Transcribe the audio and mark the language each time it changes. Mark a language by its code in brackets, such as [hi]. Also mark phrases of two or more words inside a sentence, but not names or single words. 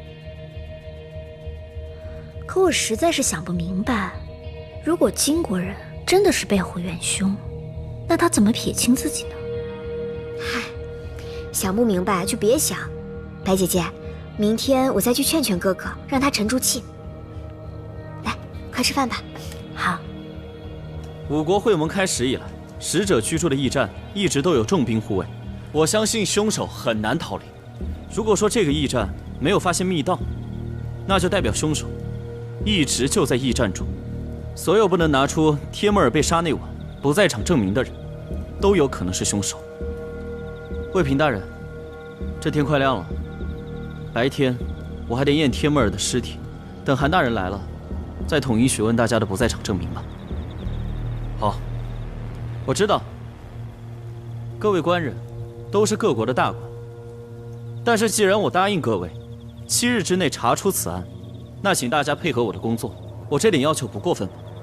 [zh] 可我實在是想不明白，如果金國人真的是背後元兇，那他怎麼撇清自己呢？嗨，想不明白就別想。白姐姐，明天我再去勸勸哥哥，讓他沉住氣。來，快吃飯吧。好。五國會盟開始以來，使者居住的驛站一直都有重兵護衛，我相信兇手很難逃離。如果說這個驛站沒有發現密道，那就代表兇手一直就在驛站中。所有不能拿出帖木兒被殺那晚不在場證明的人，都有可能是兇手。衛平大人，這天快亮了，白天我還得驗帖木兒的屍體，等韓大人來了，再統一詢問大家的不在場證明吧。好，我知道，各位官人都是各國的大官，但是既然我答應各位7日之內查出此案，那請大家配合我的工作，我這點要求不過分吧？